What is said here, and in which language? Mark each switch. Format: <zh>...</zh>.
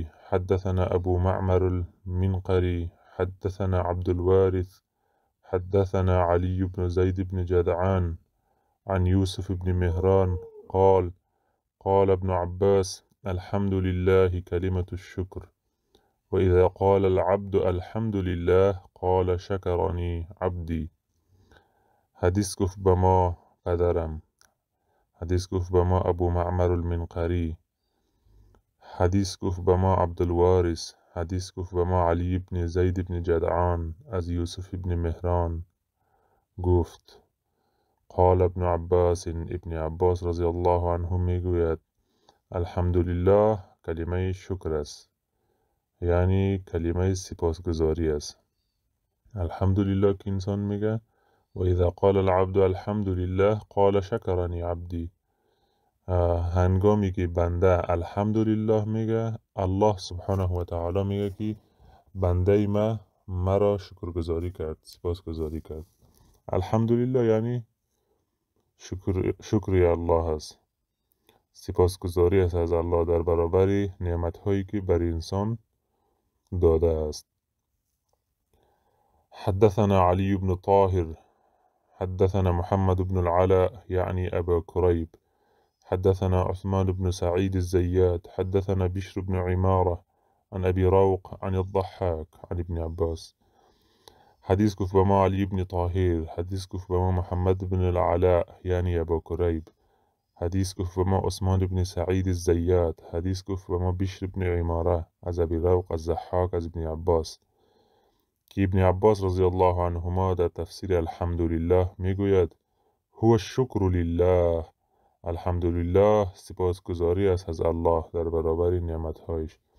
<ar>حدثنا أبو معمر المنقري حدثنا عبد الوارث حدثنا علي بن زيد بن جدعان عن يوسف بن مهران قال ابن عباس الحمد لله كلمة الشكر، وإذا قال العبد الحمد لله قال شكرني عبدي.</ar> <fa>حدیث گفت به ما پدرم، حدیث گفت به ما ابو معمر المنقری، حدیث گفت به ما عبدالوارث، حدیث گفت به ما علی بن زید بن جدعان از یوسف بن مهران گفت</fa> <ar>قال ابن عباس،</ar> <fa>ابن عباس رضی الله عنه میگوید الحمدلله کلمه شکر است، یعنی کلمه سپاسگزاری است. الحمدلله که انسان میگه</fa> <ar>و اذا قال العبد الحمدلله قال شکرنی عبدی،</ar> <fa>هنگامی که بنده الحمدلله میگه الله سبحانه و تعالی میگه که بنده مرا شکرگزاری کرد، سپاسگزاری کرد. الحمدلله یعنی شکری الله است، سپاسگزاری است از الله در برابر نعمت‌هایی که بر انسان داده است.</fa> <ar>حدثنا علي بن طاهر حدثنا محمد بن العلاء يعني أبا كريب حدثنا عثمان بن سعيد الزيات حدثنا بشر بن عمارة عن أبي روق عن الضحاك عن ابن عباس.</ar> <fa>حديث گفت به ما علی بن طاهر، حدیث گفت به ما محمد بن العلاء یعنی ابا کریب، حدیث گفت به ما عثمان بن سعید الزیات، حدیث گفت به ما بشر بن عماره از ابی روق از ضحاک از ابن عباس، که ابن عباس رضی الله عنهما در تفسیر الحمدلله میگوید</fa> <ar>هو الشکر لله،</ar> <fa>الحمدلله سپاسگزاری است از الله در برابر نعمتهایش.</fa>